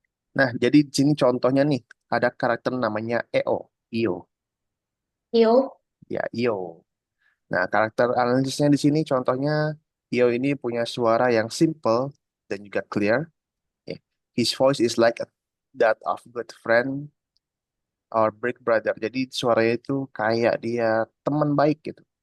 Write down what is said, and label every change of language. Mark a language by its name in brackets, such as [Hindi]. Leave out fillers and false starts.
[Indonesian] Nah, jadi di sini contohnya nih, ada karakter namanya EO, Io. Yo. Ya, Io. Nah, karakter analisisnya di sini contohnya Io ini punya suara yang simple dan juga clear. Ya. [English] His voice is like that of good friend or big brother. [Indonesian] Jadi suaranya itu kayak dia teman baik gitu.